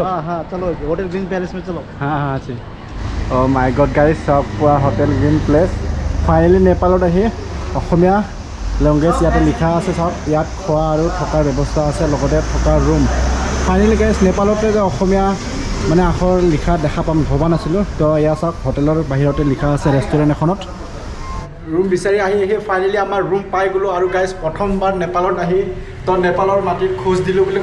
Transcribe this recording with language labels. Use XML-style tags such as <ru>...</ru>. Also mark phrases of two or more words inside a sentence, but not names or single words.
<hi>हाँ चलो होटल ग्रीन पैलेस में चलो हाँ जी</hi> <en>oh my god guys</en> <as>সব পূৰা হোটেল গ্ৰীণ প্লেচ ফাইনেলি নেপালত আহি অসমীয়া লেংগুৱেজ ইয়াতে লিখা আছে সব ইয়াত খোৱা আৰু থকাৰ ব্যৱস্থা আছে লগতে থকাৰ ৰুম ফাইনেলি গাইজ নেপালতে যে অসমীয়া মানে আখৰ লিখা দেখা পাম ভবা নাছিলোঁ তো এয়া চাওক হোটেলৰ বাহিৰতে লিখা আছে ৰেষ্টুৰেণ্ট এখনত ৰুম বিচাৰি আহি ফাইনেলি আমাৰ ৰুম পাই গ'লোঁ আৰু গাইজ প্ৰথমবাৰ নেপালত আহি তো নেপালৰ মাটিত খোজ দিলোঁ বুলি</as>